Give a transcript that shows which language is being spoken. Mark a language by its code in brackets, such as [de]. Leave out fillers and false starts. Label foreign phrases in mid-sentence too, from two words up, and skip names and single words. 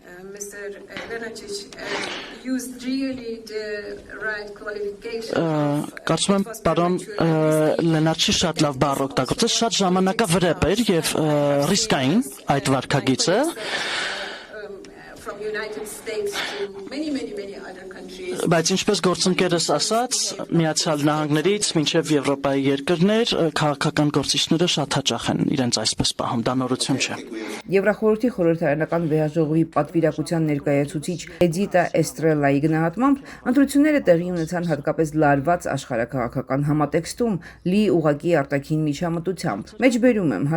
[hy] Կարծում եմ պարոն Լենարչի շատ լավ բառ օգտագործեց, շատ ժամանակավրեպ էր եւ ռիսկային այդ վարքագիծը։ [en] United States to many other countries. [hy] Բայց ինչպես գործընկերս ասաց, Միացյալ Նահանգներից մինչև Եվրոպայի երկրներ քաղաքական գործիչները շատ հաճախ են իրենց այսպես պահում, դա նորություն չէ։ Եվրախորհրդի խորհրդարանական վեհաժողովի պատվիրակության ներկայացուցիչ Էդիտա Էստրելայի գնահատմամբ ընտրությունները տեղի ունեցան հատկապես լարված աշխարհաքաղաքական համատեքստում լի ուղղակի արտաքին միջամտությամբ։ Մեջբերում եմ,